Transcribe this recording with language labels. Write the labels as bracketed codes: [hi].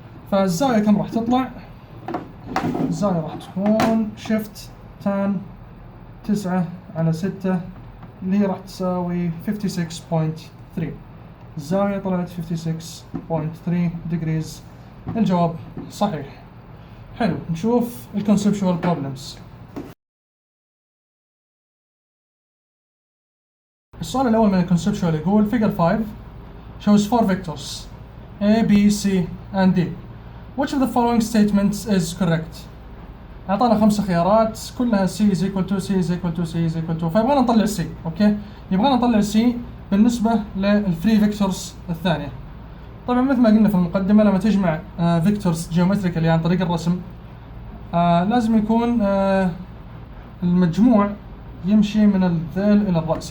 [ar] فالزاوية كم راح تطلع؟ الزاوية راح تكون شيفت تان 9 على 6 اللي هي راح تساوي 56.3. الزاوية طلعت 56.3 degrees. الجواب صحيح. حلو، نشوف الكونسبشوال بروبلمز. السؤال الأول من الكونسبشوال يقول [en] figure 5 shows 4 vectors A, B, C and D. Which of the following statements is correct? [ar] أعطانا 5 خيارات كلها [en] C is equal to C is equal to C is equal to، [ar] فيبغانا نطلع [en] C. [ar] أوكي، يبغانا نطلع C بالنسبة للثري فيكتورز الثانية. طبعا مثل ما قلنا في المقدمة لما تجمع فيكتورز جيومتريكالي عن طريق الرسم لازم يكون المجموع يمشي من الذيل إلى الرأس.